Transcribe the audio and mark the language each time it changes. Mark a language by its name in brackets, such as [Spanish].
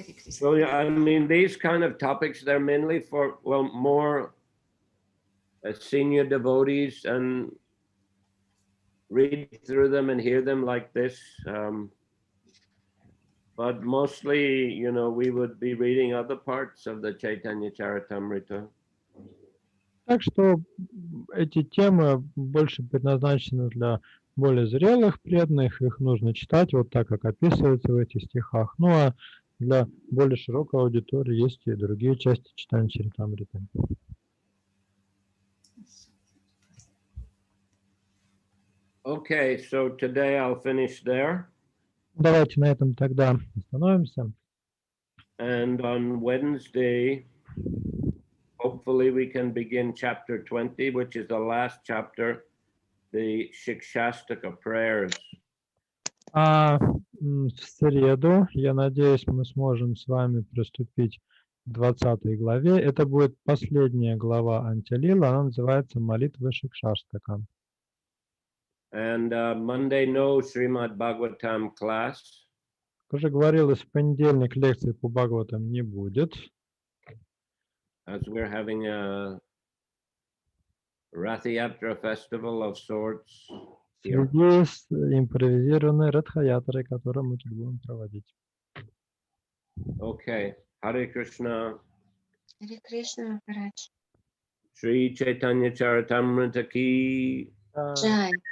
[English] So, I mean, these kind of topics, they're mainly for, more senior devotees, and read through them and hear them like this. But mostly, we would be reading other parts of the Chaitanya Charitamrita. [Russian] Так что эти темы больше предназначены для более зрелых преданных, их нужно читать вот так, как описывается в этих стихах. Ну а для более широкой аудитории есть и другие части Чайтаньи Чаритамриты. [English] Okay, so today I'll finish there. [Russian] Давайте на этом тогда остановимся. [English] And on Wednesday, hopefully we can begin chapter 20, which is the last chapter, the Shikshastaka prayers. [Russian] А в среду, я надеюсь, мы сможем с вами приступить 20 главе. Это будет последняя глава Антилила, она называется «Молитва Шикшаштака». [English] And Monday, no Srimad Bhagavatam class. [Russian] Как уже говорилось, в понедельник лекции по Бхагаватам не будет. [English] As we're having a Rathayatra festival of sorts [Russian] В [English] here. [Russian] связи с импровизированной Радхаятрой, которую мы тут будем проводить. [English] Okay. Hare Krishna. Hare Krishna, Maharaj. [Hindi] Sri Chaitanya Charitamrita ki. Jai.